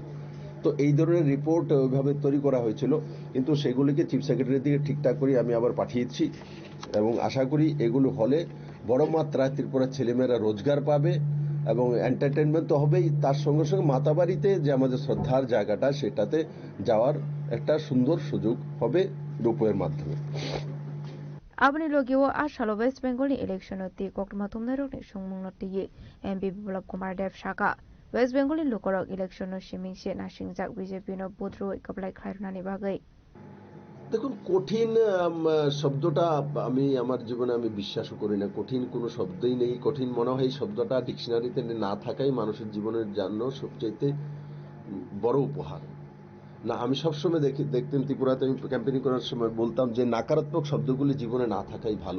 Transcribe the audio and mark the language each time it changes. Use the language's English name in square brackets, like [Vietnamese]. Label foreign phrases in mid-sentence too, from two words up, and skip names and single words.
[Bangla] তো এই ধরনের রিপোর্ট ওইভাবে তৈরি করা হয়েছিল, কিন্তু সেগুলিকে [English] chief secretary's [Bangla] দিকে ঠিকঠাক করে আমি আবার পাঠিয়েছি এবং আশা করি এগুলো হলে বড় মাত্রায় ত্রিপুরার ছেলেমেয়েরা রোজগার পাবে এবং এন্টারটেনমেন্ট তো হবেই, তার সঙ্গে সঙ্গে মাতাবাড়িতে যে আমাদের শ্রদ্ধার জায়গাটা সেটাতে যাওয়ার একটা সুন্দর সুযোগ হবে রূপের মাধ্যমে। [Kok Borok] Abani logio ashalo West Bengal election oti kokma tumnerok ni sungmungnoti MP Biplop Kumar Dev Shaka West Bengal lokorok election no shimingse na singjak BJP no budro ikablai khairnani bagai। [Bangla] দেখুন, কঠিন শব্দটা আমি আমার জীবনে আমি বিশ্বাসও করি না, কঠিন কোনো শব্দই নেই। কঠিন মনে হয় এই শব্দটা ডিকশনারিতে না থাকাই মানুষের জীবনের জন্য সবচাইতে বড় উপহার। না, আমি সবসময় দেখতেন ত্রিপুরাতে আমি ক্যাম্পেনিং করার সময় বলতাম যে নাকারাত্মক শব্দগুলি জীবনে না থাকাই ভালো।